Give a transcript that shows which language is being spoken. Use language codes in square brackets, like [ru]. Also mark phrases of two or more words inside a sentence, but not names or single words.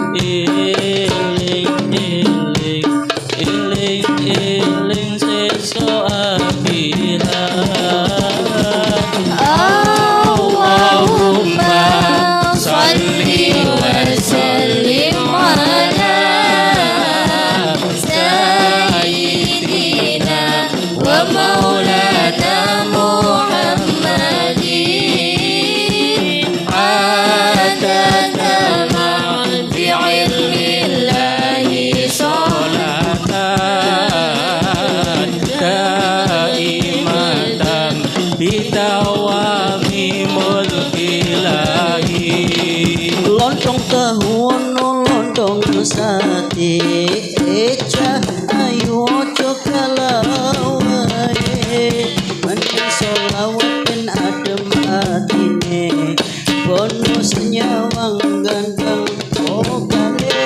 [jv] Iling sesuk akhirat. [ar] اللهم صل وسلم على سيدنا ومولانا محمد عدد ما بعلم الله صلاة دائمة بدوام ملك الله. [jv] Lontong tahu ono lontong sate eca ayu ojo kalawai mending solawat ben adem atine bonus nyawang ganteng okale.